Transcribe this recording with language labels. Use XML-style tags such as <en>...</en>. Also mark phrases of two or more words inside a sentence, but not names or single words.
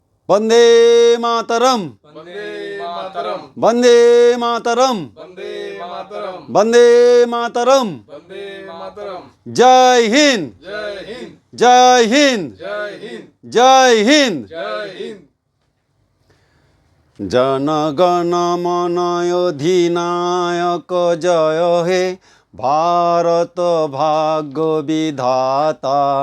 <sa>वंदे मातरम, वंदे मातरम, वंदे मातरम, वंदे मातरम, वंदे मातरम। वंदे मातरम।</sa> <hi>जय हिंद, जय हिंद, जय हिंद, जय हिंद, जय हिंद। जय हिंद।</hi> <bn>जनगण मन अधिनायक जय हे भारत भाग्य विधाता।</bn>